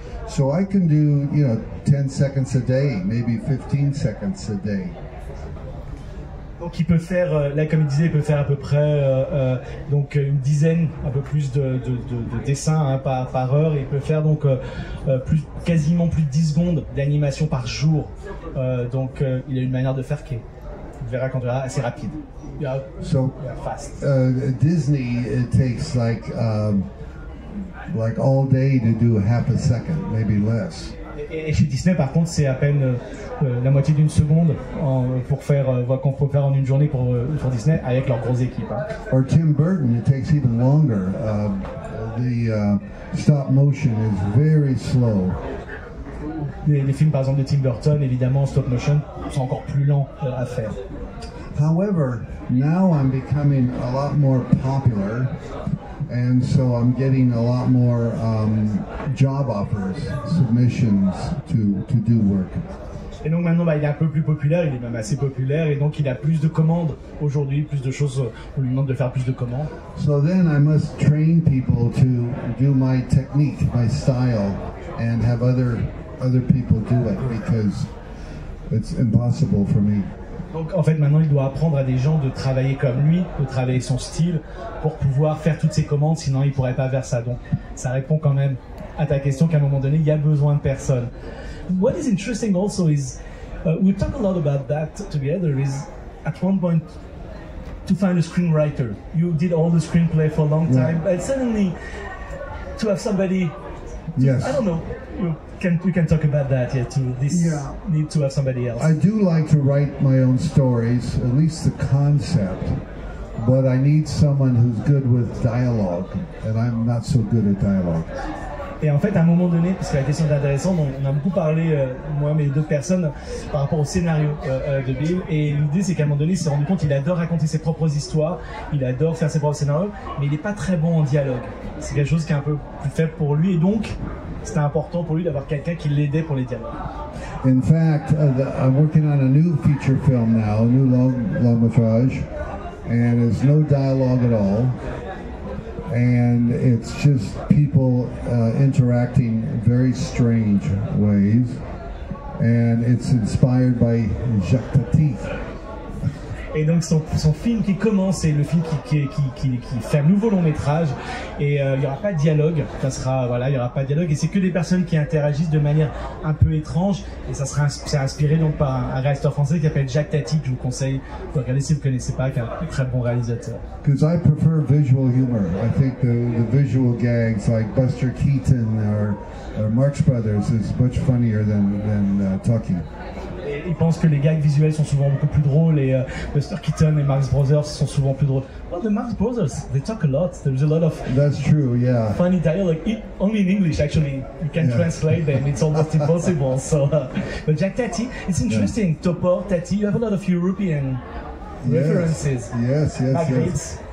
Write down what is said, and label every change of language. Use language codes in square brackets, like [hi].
[en] So I can do, 10 seconds a day, maybe 15 seconds a day. [fr] Donc il peut faire, là comme il disait, il peut faire à peu près donc une dizaine, un peu plus de dessins hein, par heure. Et il peut faire donc quasiment plus de 10 secondes d'animation par jour. Donc il a une manière de faire qui est, on verra quand on verra, assez rapide. [en] So fast. Disney, it takes like all day to do half a second, maybe less. [fr] Et chez Disney, par contre, c'est à peine la moitié d'une seconde pour faire qu'on peut faire en une journée pour Disney avec leur grosse équipe. Hein. [en] Or Tim Burton, it takes even longer. The stop motion is very slow. [fr] Les films, par exemple, de Tim Burton, évidemment, en stop motion, sont encore plus lents à faire. [en] However, now I'm becoming a lot more popular. And so I'm getting a lot more job offers, submissions to do work. [fr] Et donc maintenant, il est un peu plus populaire, il est même assez populaire, et donc il a plus de commandes aujourd'hui, plus de choses, on lui demande de faire plus de commandes. [en] So then I must train people to do my technique, my style, and have other people do it because it's impossible for me. [fr] Donc en fait maintenant il doit apprendre à des gens de travailler comme lui, de travailler son style pour pouvoir faire toutes ses commandes, sinon il pourrait pas faire ça. Donc ça répond quand même à ta question qu'à un moment donné il y a besoin de personnes. [en] What is interesting also is we talk a lot about that together is at one point to find a screenwriter. You did all the screenplay for a long time, but suddenly to have somebody yes. I don't know. We can talk about that, need to have somebody else. I do like to write my own stories, at least the concept, but I need someone who's good with dialogue, and I'm not so good at dialogue. [fr] Et en fait, à un moment donné, parce que la question est intéressante, on a beaucoup parlé, moi mais d'autres personnes, par rapport au scénario de Bill, et l'idée c'est qu'à un moment donné, il s'est rendu compte qu'il adore raconter ses propres histoires, il adore faire ses propres scénarios, mais il n'est pas très bon en dialogue. C'est quelque chose qui est un peu plus faible pour lui, et donc c'était important pour lui d'avoir quelqu'un qui l'aidait pour les dialogues. [en] In fact, I'm working on a new feature film now, a new [fr] long métrage, [en] and there's no dialogue at all. And it's just people interacting in very strange ways, and it's inspired by Jacques Tati. [fr] Et donc son film qui commence, c'est le film qui fait un nouveau long métrage, et il n'y aura pas de dialogue, ça sera, il y aura pas de dialogue, et c'est que des personnes qui interagissent de manière un peu étrange, et c'est inspiré donc par un réalisateur français qui s'appelle Jacques Tati, que je vous conseille de regarder si vous ne connaissez pas, qui est un très bon réalisateur. [en] Because I prefer visual humor. I think the visual gags like Buster Keaton or Marx Brothers is much funnier than talking. [fr] Il pense que les gags visuels sont souvent beaucoup plus drôles, et Buster Keaton et Marx Brothers sont souvent plus drôles. [en] Well, the Marx Brothers, they talk a lot. There's a lot of That's true, yeah. funny dialogue, only in English actually. You can translate them, it's almost impossible. So, but Jacques Tati, it's interesting. Topor, Tati, you have a lot of European references. Yes. Magritte.